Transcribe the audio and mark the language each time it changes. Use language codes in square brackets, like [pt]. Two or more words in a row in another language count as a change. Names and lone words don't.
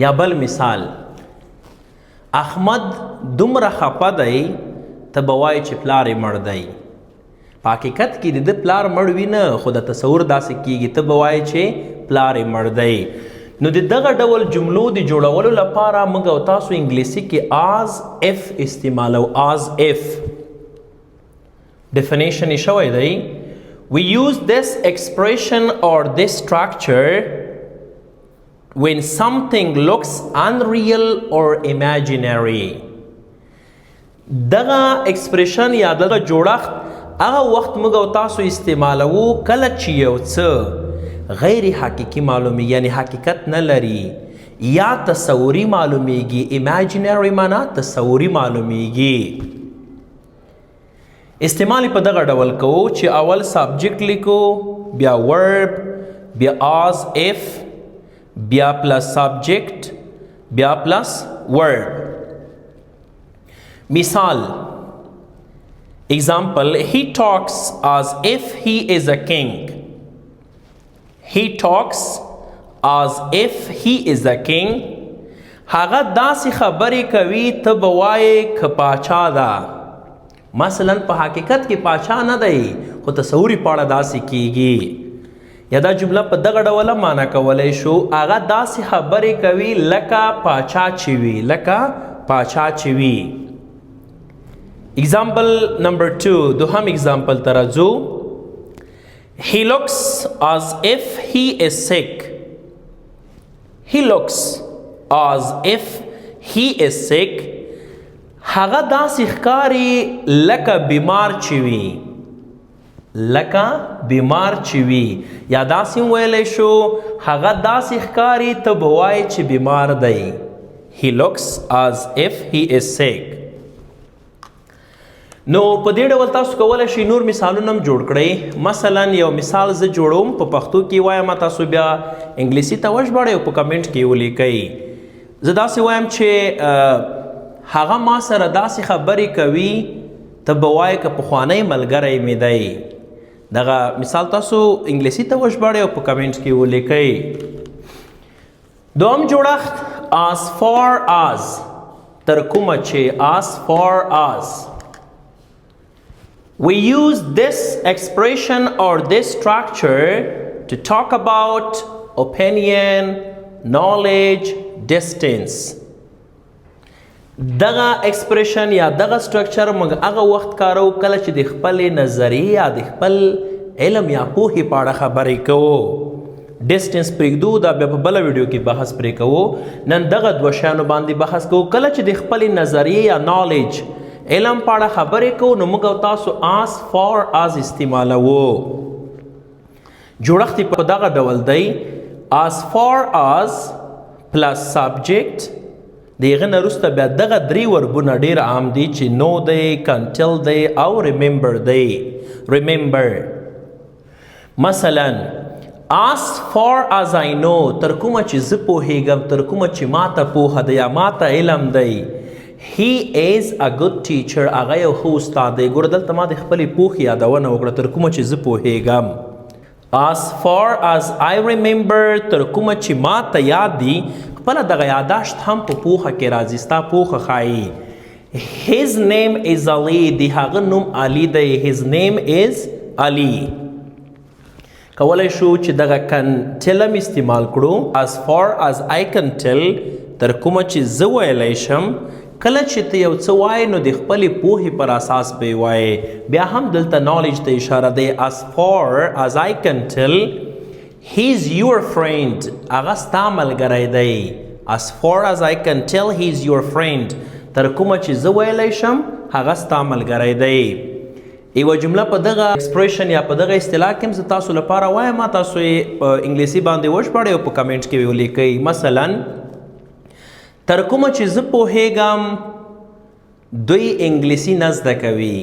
[ps] یا بل مثال، احمد دومره خفه دی ته به وایې چې پلار یې مړ دی. په حقیقت کې د ده پلار مړ وي نه، خو د تصور داسې کیږي ته به وایې چې پلار یې مړ دی. نو د دغه ډول جملو د جوړولو لپاره موږ او تاسو انګلیسي کې [en] as if [ps] استعمالو. [en] as if definition [ps] یې شوی دی: [en] we use this expression or this structure when something looks unreal or imaginary. [ps] دغه expression یا دغه جوړښت هغه وخت موږ او تاسو استعمالو کله چې یو څه غیر حقیقی معلومی، یعنی حقیقت نه لري، یا تصوری معلومیږي. imaginary معنا تصوری معلومیږي. استعمال په دغه ډول کوو چې اول سبجیکټ لیکو، بیا ورب، بیا [en] as if، [ps] بیا پلس سبجیکټ، بیا پلس ورب. [en] مثال example: he talks as if he is a king. He talks as if he is a king. [ps] هغه داسې خبرې کوي ته به وایې که پاچا ده. مثلا په حقیقت کې پاچا نه دی خو تصوري پاړه داسې کیږي. یا دا جمله په دغه ډوله معنا کولی شو هغه داسې خبرې کوي لکه پاچا چې وي، لکه پاچا چې وي. [en] example number 2، [ps] دوهم example ته راځو. [en] he looks as if he is sick. he looks as if he is sick. [ps] هغه داسې ښکاري لکه بیمار چې وي، لکه بیمار چې وي. یا داسې ویلی شو هغه داسې ښکاري ته به وایې چې بیمار دی. [en] he looks as if he is sick. [ps] نو په دې ډول تاسو کولی شئ نور مثالونه هم جوړ کړئ. مثلا یو مثال زه جوړوم په پښتو کې وایم، تاسو بیا انګلیسي ته وژباړئ او په کمنټ کې ولیکئ. زه داسې وایم چې هغه ما سره داسې خبرې کوي ته به وایې که پخوانی ملګری مې دی. دغه مثال تاسو انګلیسي ته وژباړئ او په کمنټ کې ولیکئ. دوم جوړښت [en] as far as، [ps] تر کومه چې [en] as far as. We use this expression or this structure to talk about opinion, knowledge, distance. [ps] دغه expression یا دغه structure موږ هغه وخت کارو کله چې د خپل نظریې یا د خپل علم یا پوهې په اړه خبرې کوو. distance پرېږدو، دا بیا په بله ویډیو کې بحث پرې کوو. نن دغه دوه شیانو باندې بحث کوو. کله چې د خپل نظریې یا knowledge علم پاړه خبرې کو نو موږ او تاسو [en] as far as [ps] استعمالوو. جوړښت په دغه ډول دی: [en] as far as plus subject. [ps] دغه نه وروسته بیا دغه درې وربونه ډېر عام دي چې know دی، [en] can tell [ps] دی او remember دی. [en] remember مثلا as far as I know، [ps] تر کومه چې زه پوهېږم، تر کومه چې ماته پوهه ده یا ماته علم دی. [en] he is a good teacher، [ps] هغه یو ښه استاد دی. ګوره دلته ما د خپلې پوهې یادونه وکړه، تر کومه چې زه پوهېږم. [en] as far as I remember، [ps] تر کومه چې ما ته یاد دي. خپله دغه یاداشت هم په پوهه کې راځي، ستا پوهه ښایي. [en] his name is Ali، [ps] د هغه نوم علي دی. [en] his name is Ali. [ps] کولی شو چې دغه [en] can tell [ps] هم استعمال کړو. [en] as far as I can tell، [ps] تر کومه چې زه ویلی شم. کله چې ته یو څه وایې نو د خپلې پوهې پر اساس به یې وایې. بیا هم دلته نالج ته اشاره دی. [en] as far as I can tell He's your friend. [ps] هغه ستا ملګری دی. [en] As far as I can tell, he's your friend. [ps] تر کومه چې زه ویلی شم هغه ستا ملګری دی. یوه جمله په دغه ایکسپریشن یا په دغه اصطلاح کې هم زه تاسو لپاره وایم، تاسو یې په انګلیسي باندې وژباړئ او په کمنټ کې ولیکئ. مثلا تر کومه چې زه پوهیږم دوی انګلیسي نه زده کوي.